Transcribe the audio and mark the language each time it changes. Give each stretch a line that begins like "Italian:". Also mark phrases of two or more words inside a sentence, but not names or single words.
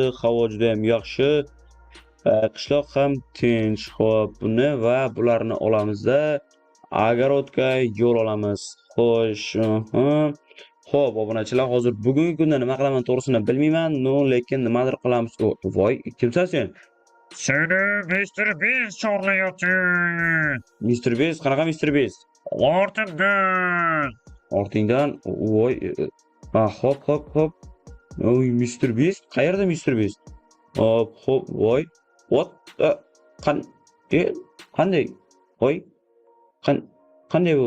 Uzbek: Havo juda ham yaxshi. Qishloq ham tinch. Xo'p, buni va bularni olamizda Agarodga yo'l olamiz. Xo'sh, Xo'p, obunachilar, hozir bugungi kunda nima qilaman to'g'risini bilmayman, lekin nimadir qilamiz. Voy, kimsan sen? Seni Mr. Beast chorlayapti. Mr. Beast, qanaqa Mr. Beast? Ortimdan. Ortingdan, voy. Hop. Oy, Mr. Beast, qayerda Mr. Beast? Hop, voy. What? Qanday? Voy. Qanday bu?